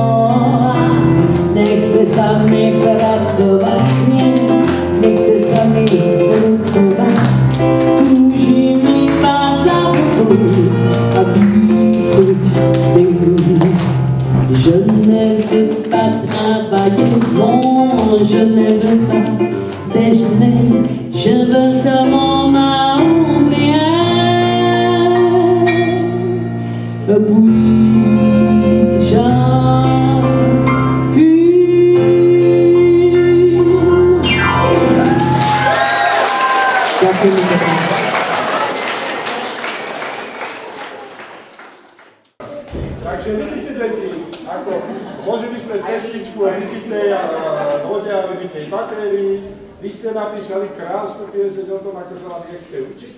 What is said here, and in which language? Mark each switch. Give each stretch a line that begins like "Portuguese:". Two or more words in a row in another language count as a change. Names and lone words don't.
Slovak: Nechce sa mi pracovať, nie, nechce sa mi trucovať. Túžim iba zabudnúť a dýchnuť tým.
French: Je ne veux pas travailler, non, je ne veux pas déjeuner, je veux seulement m'oublier. Puis j'en fume.
Slovak: Takže vidíte, deti, ako vložili sme pesničku a vypitej vode a vypitej batérii. Vy ste napísali krásnu pieseň o tom, ako sa vám nechce učiť.